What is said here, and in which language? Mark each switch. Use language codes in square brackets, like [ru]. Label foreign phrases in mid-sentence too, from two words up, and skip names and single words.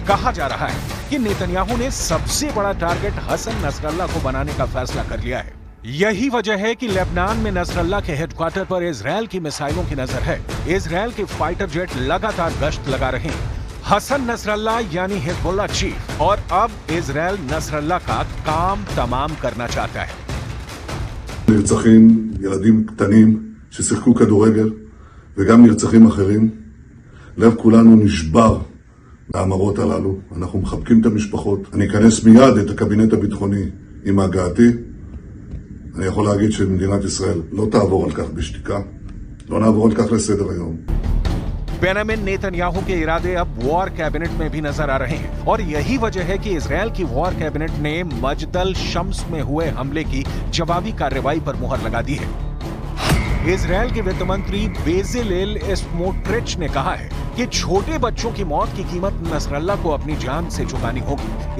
[hi] कहा जा रहा है कि नेतन्याहू ने सबसे बड़ा टारगेट हसन नसरल्लाह को बनाने का फैसला कर लिया है। यही वजह है कि लेबनान में नसरल्लाह के हेडक्वार्टर पर इजराइल की मिसाइलों की नजर है। इजराइल के [en] fighter jet [hi] लगातार गश्त लगा रहे हैं। हसन नसरल्लाह यानी हिजबुल्लाह चीफ और अब इजराइल नसरल्लाह का काम तमाम करना चाहता है। [he] נרצחים ילדים קטנים ששיחקו כדורגל וגם נרצחים אחרים. לב כולנו נשבר מהמראות הללו. אנחנו מחבקים את המשפחות. אני אכנס מיד את הקבינט הביטחוני עם הגעתי. אני יכול להגיד שמדינת ישראל לא תעבור על כך בשתיקה. לא נעבור על כך לסדר היום. [hi] बेंयामिन नेतन्याहू के इरादे अब [en] war cabinet [hi] में भी नजर आ रहे हैं और यही वजह है कि इजराइल की [en] war cabinet [hi] ने मजदल शम्स में हुए हमले की जवाबी कार्रवाई पर मुहर लगा दी है। इजराइल के वित्त मंत्री बेजेलेल स्मोट्रिच ने कहा है कि छोटे बच्चों की मौत की कीमत नसरल्लाह को अपनी जान से चुकानी होगी।